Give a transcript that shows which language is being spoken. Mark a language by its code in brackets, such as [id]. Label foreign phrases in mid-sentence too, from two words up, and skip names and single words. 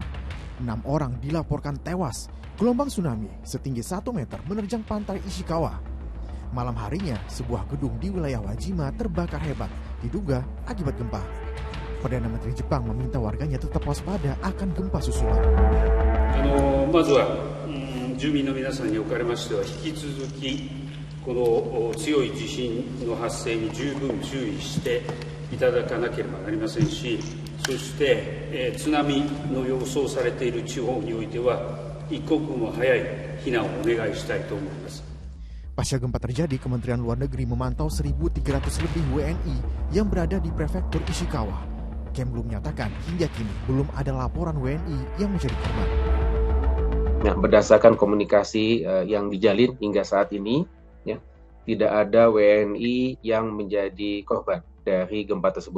[id] 6 orang dilaporkan tewas. Gelombang tsunami setinggi 1 meter menerjang pantai Ishikawa. Malam harinya, sebuah gedung di wilayah Wajima terbakar hebat, diduga akibat gempa. Perdana Menteri Jepang meminta warganya tetap waspada akan gempa susulan. [ja] まずは住民の皆さんにおかれましては引き続きこの強い地震の発生に十分注意していただかなければなりませんし、そして津波の予想されている地方においては一刻も早い避難をお願いしたいと思います。 [id] Pasca gempa terjadi, Kementerian Luar Negeri memantau 1.300 lebih WNI yang berada di Prefektur Ishikawa. Kemlu menyatakan hingga kini belum ada laporan WNI yang menjadi korban. Nah, berdasarkan komunikasi yang dijalin hingga saat ini, ya, tidak ada WNI yang menjadi korban dari gempa tersebut.